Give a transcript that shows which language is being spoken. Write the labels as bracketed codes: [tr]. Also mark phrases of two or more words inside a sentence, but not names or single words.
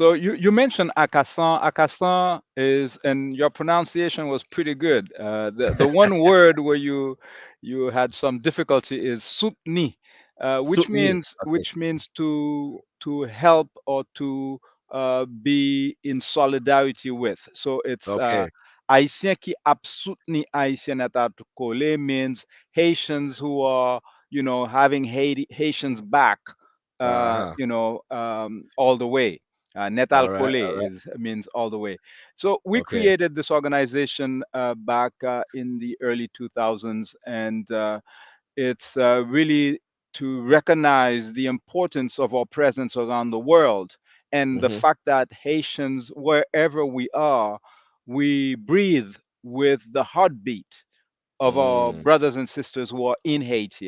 [en] So you mentioned AKASAN. AKASAN is, and your pronunciation was pretty good. The one word where you had some difficulty is soutni, which Soutni. means to help or to be in solidarity with. So it's Okay. [ht] Ayisyen ki ap soutni Ayisyen nètalkole [en] means Haitians who are having Haitians back. Uh-huh. All the way. All right. Nètalkole means all the way. So we Okay. created this organization back in the early 2000s, and it's really to recognize the importance of our presence around the world, and the fact that Haitians, wherever we are, we breathe with the heartbeat of our brothers and sisters who are in Haiti.